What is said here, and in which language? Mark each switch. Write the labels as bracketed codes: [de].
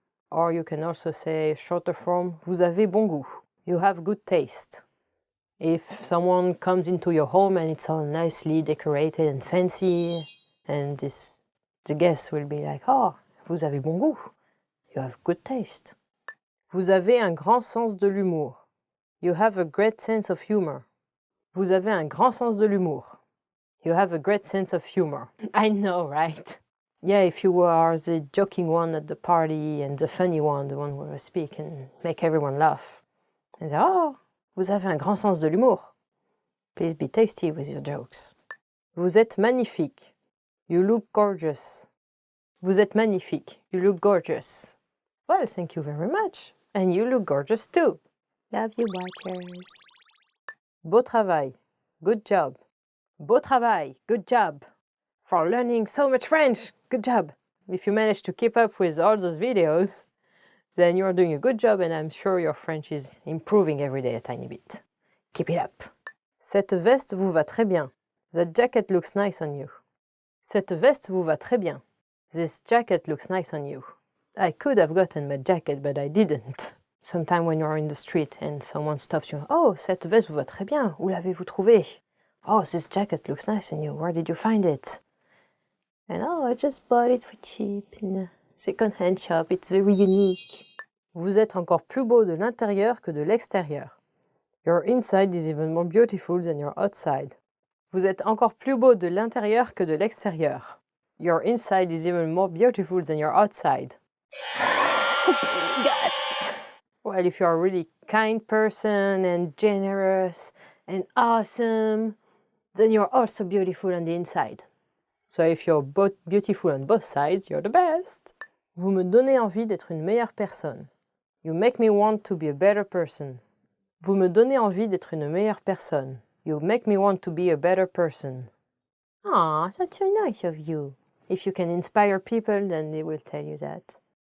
[en] Or you can also say shorter form, [fr] vous avez bon goût. [en] You have good taste. If someone comes into your home and it's all nicely decorated and fancy, and the guest will be like, oh, [fr] vous avez bon goût. [en] You have good taste. [fr] Vous avez un grand sens de l'humour. [en] You have a great sense of humor. [fr] Vous avez un grand sens de l'humour. [en] You have a great sense of humor. I know, right? Yeah, if you are the joking one at the party and the funny one, the one who will speak and make everyone laugh. And say, oh, [fr] vous avez un grand sens de l'humour. [en] Please be tasty with your jokes. [fr] Vous êtes magnifique. [en] You look gorgeous. [fr] Vous êtes magnifique. [en] You look gorgeous. Well, thank you very much. And you look gorgeous too. Love you, watchers. [fr] Beau travail. [en] Good job. [fr] Beau travail. [en] Good job. For learning so much French. Good job. If you manage to keep up with all those videos, then you're doing a good job and I'm sure your French is improving every day a tiny bit. Keep it up. [fr] Cette veste vous va très bien. [en] That jacket looks nice on you. [fr] Cette veste vous va très bien. [en] This jacket looks nice on you. I could have gotten my jacket, but I didn't. Sometime when you're in the street and someone stops you, oh, [fr] cette veste vous va très bien. Où l'avez-vous trouvé? [en] Oh, this jacket looks nice on you. Where did you find it? And oh, I just bought it for cheap in a second-hand shop. It's very unique. [fr] Vous êtes encore plus beau de l'intérieur que de l'extérieur. [en] Your inside is even more beautiful than your outside. [fr] Vous êtes encore plus beau de l'intérieur que de l'extérieur. [en] Your inside is even more beautiful than your outside. Guts. Well, if you're a really kind person and generous and awesome, then you're also beautiful on the inside. So if you're both beautiful on both sides, you're the best. [fr] Vous me donnez envie d'être une meilleure personne. [en] You make me want to be a better person. [fr] Vous me donnez envie d'être une meilleure personne. [en] You make me want to be a better person. Aw, that's so nice of you. If you can inspire people, then they will tell you that.